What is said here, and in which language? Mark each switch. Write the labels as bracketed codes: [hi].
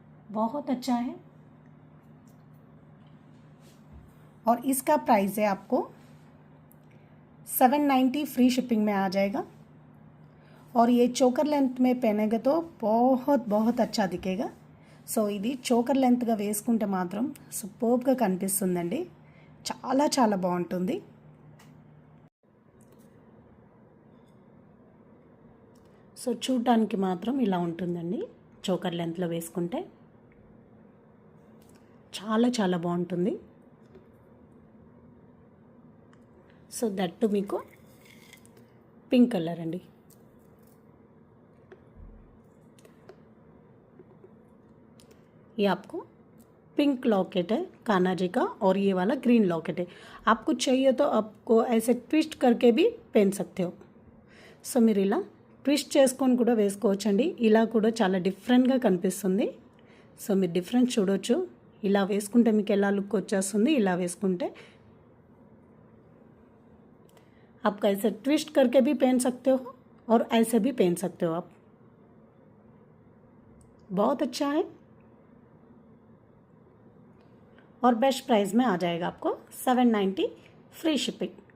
[hi] बहुत अच्छा है. और इसका प्राइस है आपको 790 फ्री शिपिंग में आ जाएगा. और ये चोकर लेंथ में पहनेंगे तो बहुत बहुत अच्छा दिखेगा. [te] సో ఇది చోకర్ లెంత్గా వేసుకుంటే మాత్రం సూపర్గా కనిపిస్తుందండి. చాలా చాలా బాగుంటుంది. సో చూడడానికి మాత్రం ఇలా ఉంటుందండి. చోకర్ లెంత్లో వేసుకుంటే చాలా చాలా బాగుంటుంది. సో దట్టు మీకు పింక్ కలర్ అండి. [hi] ये आपको पिंक लॉकेट है कान्हा जी का और ये वाला ग्रीन लॉकेट है. आपको चाहिए तो आपको ऐसे ट्विस्ट करके भी पहन सकते हो. [te] సో మీరు ఇలా ట్విస్ట్ చేసుకొని కూడా వేసుకోవచ్చండి. ఇలా కూడా చాలా డిఫరెంట్గా కనిపిస్తుంది. సో మీరు డిఫరెన్స్ చూడొచ్చు. ఇలా వేసుకుంటే మీకు ఎలా లుక్ వచ్చేస్తుంది, ఇలా వేసుకుంటే [hi] आप ऐसे ट्विस्ट करके भी पहन सकते हो और ऐसे भी पहन सकते हो आप. बहुत अच्छा है और बेस्ट प्राइस में आ जाएगा आपको 790 फ्री शिपिंग.